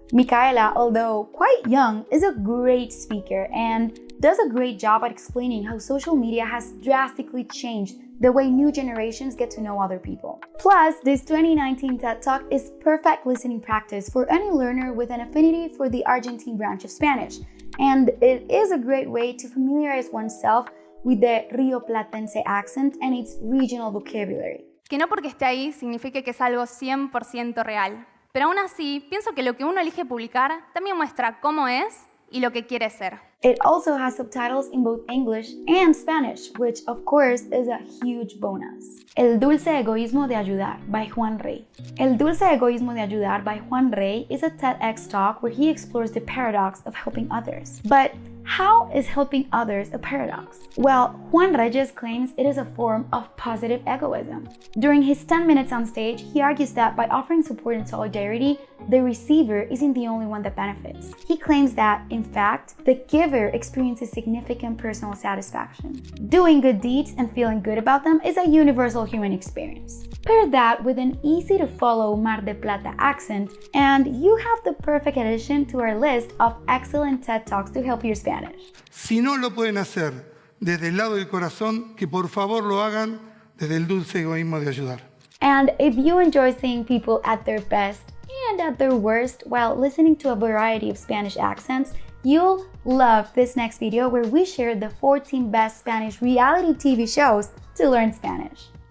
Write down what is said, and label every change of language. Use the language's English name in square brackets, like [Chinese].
[English] Micaela, although quite young, is a great speaker and does a great job at explaining how social media has drastically changed the way new generations get to know other people. Plus, this 2019 TED Talk is perfect listening practice for any learner with an affinity for the Argentine branch of Spanish, and it is a great way to familiarize oneself with the Rioplatense accent and its regional vocabulary. [Spanish] Que no porque esté ahí signifique que es algo 100% real, pero aún así pienso que lo que uno elige publicar también muestra cómo es y lo que quiere ser. [English] It also has subtitles in both English and Spanish, which of course is a huge bonus. [Spanish] El dulce egoísmo de ayudar, by Juan Rey. El dulce egoísmo de ayudar, [English] by Juan Rey, is a TEDx talk where he explores the paradox of helping others. But how is helping others a paradox? Well, Juan Reyes claims it is a form of positive egoism. During his 10 minutes on stage, he argues that by offering support and solidarity, the receiver isn't the only one that benefits. He claims that, in fact, the giver experiences significant personal satisfaction. Doing good deeds and feeling good about them is a universal human experience. Pair that with an easy-to-follow Mar del Plata accent, and you have the perfect addition to our list of excellent TED Talks to help your Spanish. [Spanish] Si no lo pueden hacer desde el lado del corazón, que por favor lo hagan desde el dulce egoísmo de ayudar. [English] And if you enjoy seeing people at their best and at their worst while listening to a variety of Spanish accents, you'll love this next video where we share the 14 best Spanish reality TV shows to learn Spanish.